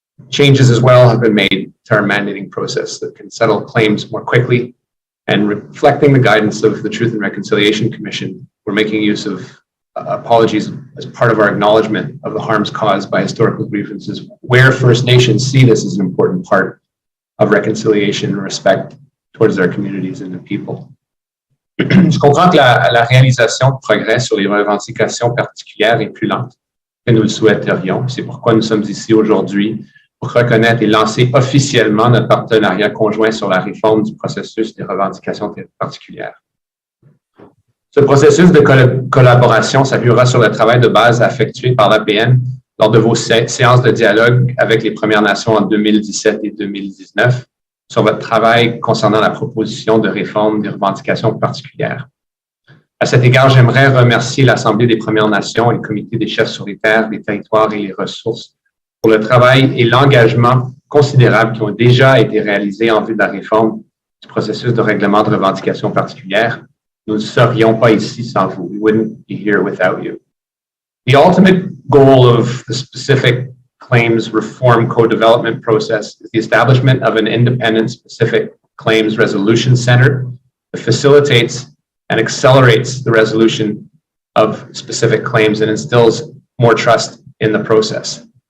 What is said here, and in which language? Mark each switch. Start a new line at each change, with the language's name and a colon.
English: Changes as well have been made to our mandating process that can settle claims more quickly, and reflecting the guidance of the Truth and Reconciliation Commission, we're making use of apologies as part of our acknowledgement of the harms caused by historical grievances, where First Nations see this as an important part of reconciliation and respect towards their communities and the people.
French: Je comprends que la réalisation de progrès sur les revendications particulières est plus lente que nous le souhaiterions. C'est pourquoi nous sommes ici aujourd'hui pour reconnaître et lancer officiellement notre partenariat conjoint sur la réforme du processus des revendications particulières. Ce processus de collaboration s'appuiera sur le travail de base effectué par l'APN lors de vos séances de dialogue avec les Premières Nations en 2017 et 2019 sur votre travail concernant la proposition de réforme des revendications particulières. À cet égard, j'aimerais remercier l'Assemblée des Premières Nations et le Comité des chefs sur les terres, les territoires et les ressources pour le travail et l'engagement considérable qui ont déjà été réalisés en vue de la réforme du processus de règlement de revendications particulières. Nous ne serions pas ici sans vous.
English: We wouldn't be here without you. The ultimate goal of the specific claims reform co-development process is the establishment of an independent specific claims resolution center that facilitates and accelerates the resolution of specific claims and instills more trust in the process.